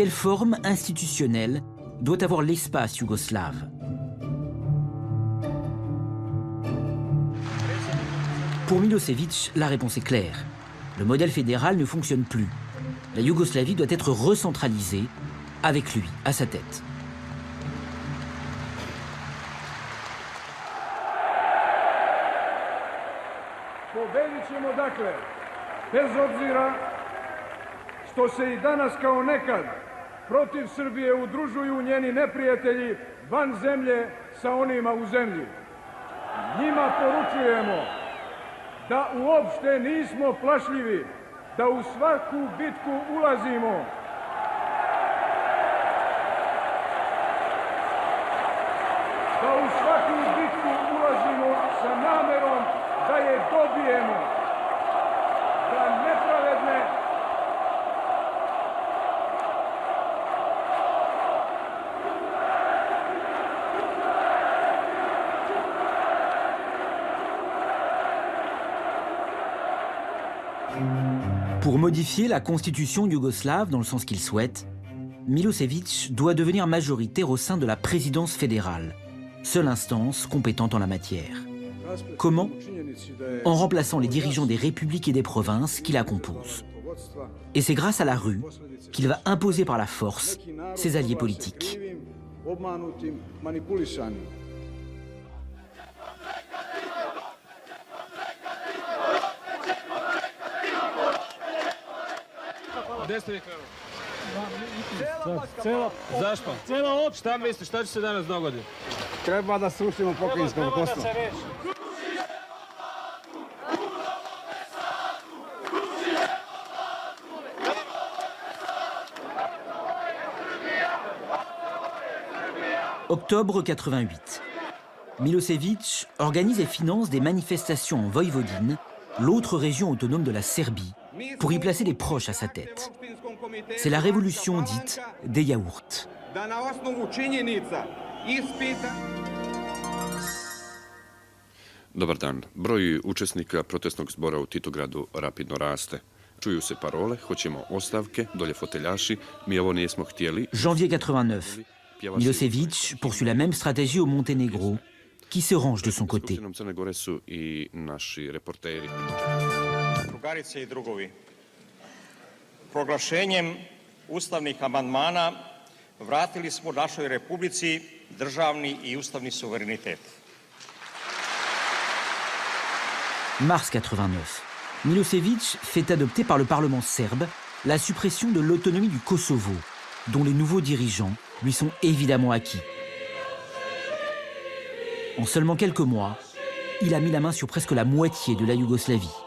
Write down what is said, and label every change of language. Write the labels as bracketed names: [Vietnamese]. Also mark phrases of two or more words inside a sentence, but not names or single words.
[French] Quelle forme institutionnelle doit avoir l'espace yougoslave. Pour Milosevic, la réponse est claire. Le modèle fédéral ne fonctionne plus. La Yougoslavie doit être recentralisée, avec lui à sa tête. [Serbian] Pobedit ćemo dakle, bez obzira što se i danas kao nekad protiv Srbije udružuju njeni neprijatelji van zemlje sa onima u zemlji. Njima poručujemo da uopšte nismo plašljivi, da u svaku bitku ulazimo. Da u svaku bitku ulazimo sa namerom da je dobijemo. Da nepravedne [French] Pour modifier la constitution yougoslave dans le sens qu'il souhaite, Milosevic doit devenir majoritaire au sein de la présidence fédérale, seule instance compétente en la matière. Comment? En remplaçant les dirigeants des républiques et des provinces qui la composent. Et c'est grâce à la rue qu'il va imposer par la force ses alliés politiques. [Serbian] Zašto? Šta misliš, šta će se danas dogoditi? Treba da srušimo pokrajinskog posla. [French] Octobre 88. Milosevic organise et finance des manifestations en Voïvodine, l'autre région autonome de la Serbie, pour y placer des proches à sa tête. C'est la révolution dite des yaourts. [Serbian] Dobar dan. Broj učesnika protestnog zbora u Titogradu rapidno raste. Čuju se parole, hoćemo ostavke, dolje foteljaši, mi ovo nismo htjeli. [French] Janvier 89. Milosevic poursuit la même stratégie au Monténégro, qui se range de son côté. [Serbian] Crne Gore su i naši reporteri. Drugarice i drugovi, proglašenjem ustavnih amandmana vratili smo našoj republici državni i ustavni suverenitet. [French] Mars 89. Milosevic fait adopter par le Parlement serbe la suppression de l'autonomie du Kosovo, dont les nouveaux dirigeants lui sont évidemment acquis. En seulement quelques mois, il a mis la main sur presque la moitié de la Yougoslavie.